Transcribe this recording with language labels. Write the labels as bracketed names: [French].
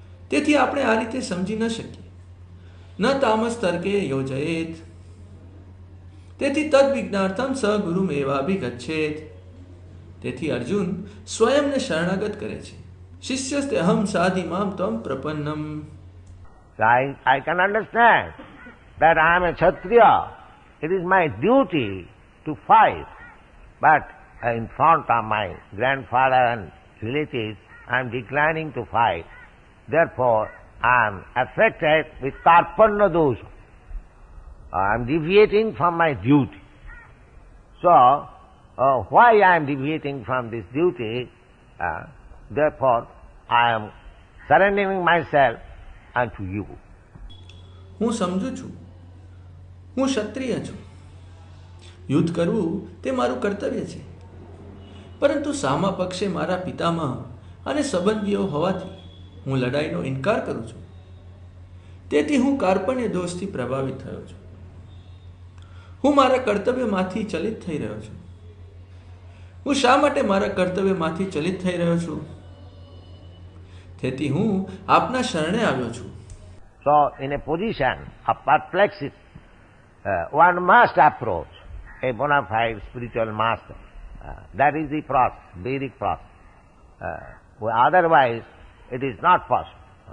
[Gujarati] તેથી આપણે આ રીતે સમજી ન શકીએ. [Sanskrit] ન તામસ તર્કે યોજયેત. [Gujarati] તેથી [Sanskrit] તદ વિજ્ઞાર્થમ સ ગુરુમેવાભિગચ્છેત. [Gujarati] તેથી અર્જુન સ્વયંને શરણાગત કરે છે. [Sanskrit] શિષ્યસ્તે અહમ સાધિમામ ત્વમ પ્રપન્નમ. [English] I can understand that I am a Kshatriya. It is my duty to fight. But in front of my grandfather and relatives, I am declining to fight. Therefore, I am affected with karpanna dosha. I am deviating from my duty. So, why I am deviating from this duty? Therefore, I am surrendering myself unto you. [Gujarati] હું સમજુ છું, હું ક્ષત્રિય છું. યુદ્ધ કરવું તે મારું કર્તવ્ય છે. પરંતુ સામા પક્ષે મારા પિતામહ અને સંબંધીઓ હોવાથી હું લડાઈનો ઇનકાર કરું છું. તેથી હું કાર્પણ્ય દોષથી પ્રભાવિત થયો છું. હું મારા કર્તવ્યમાંથી ચલિત થઈ રહ્યો છું. હું શા માટે મારા કર્તવ્યમાંથી ચલિત થઈ રહ્યો છું? તેથી હું આપના શરણે આવ્યો છું. [English] So, in a position of perplexity, one must approach a bona fide spiritual master. That is the process, Vedic process. Otherwise, it is not possible.